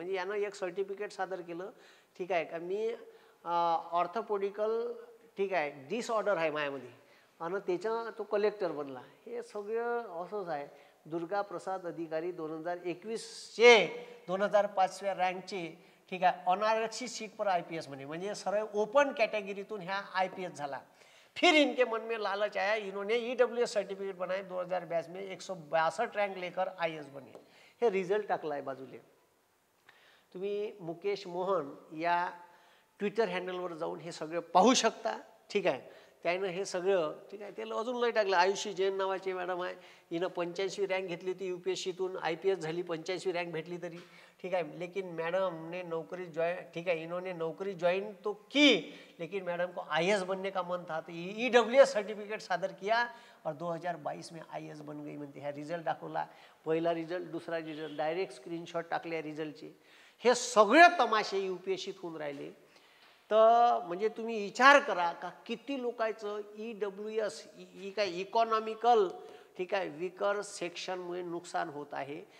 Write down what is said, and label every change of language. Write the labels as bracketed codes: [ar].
[mr] म्हणजे यानं एक सर्टिफिकेट सादर केलं. ठीक आहे, का मी ऑर्थोपेडिकल, ठीक आहे, डिसऑर्डर आहे माझ्यामध्ये आणि त्याचा तो कलेक्टर बनला. हे सगळं असंच आहे. दुर्गा प्रसाद अधिकारी 2021चे 2005व्या रँकचे, ठीक आहे, [hi] अनारक्षित सीट पर IPS बने. [mr] म्हणजे सरळ ओपन कॅटेगरीतून ह्या IPS झाला. [hi] फिर इनके मन में लालच आया, इन्होंने EWS सर्टिफिकेट बनाए. 2022 में 162 रँक लेकर IAS बने. [mr] हे रिझल्ट टाकला आहे बाजूले. तुम्ही मुकेश मोहन या ट्विटर हँडलवर जाऊन हे सगळं पाहू शकता. ठीक आहे, त्यानं हे सगळं, ठीक आहे, त्याला अजून लय टाकलं. आयुषी जैन नावाची मॅडम आहे, हिनं 85वी रँक घेतली होती UPSCतून, IPS झाली, 85वी रँक भेटली तरी. [hi] ठीक है, लेकिन मैडम ने नौकरी ज्वाइन, ठीक है, इन्होंने नौकरी ज्वाइन तो की, लेकिन मैडम को IAS बनने का मन था तो EWS सर्टिफिकेट सादर किया और 2022 में IAS बन गई म्हणते. [mr] ह्या रिझल्ट दाखवला. पहिला रिझल्ट, दुसरा रिझल्ट, डायरेक्ट स्क्रीनशॉट टाकले रिझल्टचे. हे सगळे तमाशे UPSCत होऊन राहिले. तर म्हणजे तुम्ही विचार करा का किती लोकांचं EWS काय इकॉनॉमिकल, ठीक आहे, वीकर सेक्शनमुळे नुकसान होत आहे.